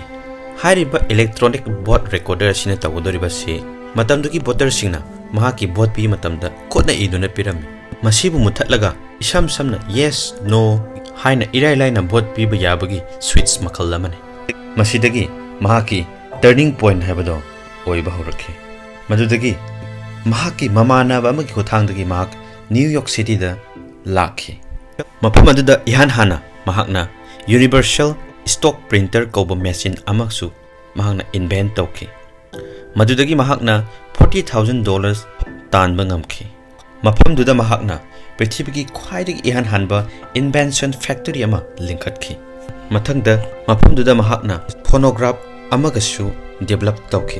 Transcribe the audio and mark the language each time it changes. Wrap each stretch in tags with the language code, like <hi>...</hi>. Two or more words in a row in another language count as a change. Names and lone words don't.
<mni>Hariba</mni> <en>electronic board recorder</en> <mni>asina tawdoriba si matamduki voter singna mahaki vote pi matamda khotna iduna pirami. Masibu muthatlaga isam samna</mni> <en>yes no</en> <mni>haina irai laina vote piba yabagi switch makhal lamane. Masidagi mahaki</mni> <en>turning point</en> <mni>haibado oiba horakhi. Madudagi mahaki mamana ba amagi khothangdagi mahak New York City da lakhi. Mafam aduda ihan hana mahakna</mni> <en>universal stock printer</en> <mni>kauba machine amaksu mahakna invent tawki. Madudagi mahakna $40,000 tanba ngamki. Mafam duda mahakna prithibigi khwaidagi ihan hanba</mni> <en>invention factory</en> <mni>ama linkhatkhi. Mathangda mafam duda mahakna phonograph amagasu develop tawki.</mni>